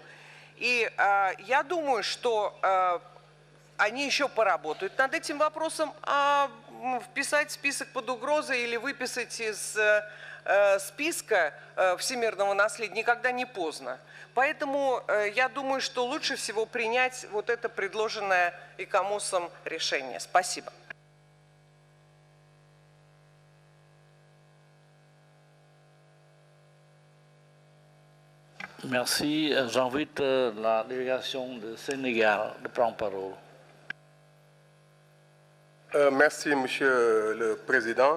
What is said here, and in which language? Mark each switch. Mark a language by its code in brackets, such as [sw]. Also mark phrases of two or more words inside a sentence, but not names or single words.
[ru] И я думаю, что они еще поработают над этим вопросом, а вписать список под угрозой или выписать из списка всемирного наследия никогда не поздно. Поэтому я думаю, что лучше всего принять вот это предложенное ИКОМОСом решение. Спасибо. [fr] Merci. J'invite la délégation de Sénégal de prendre parole. Merci, Monsieur le Président.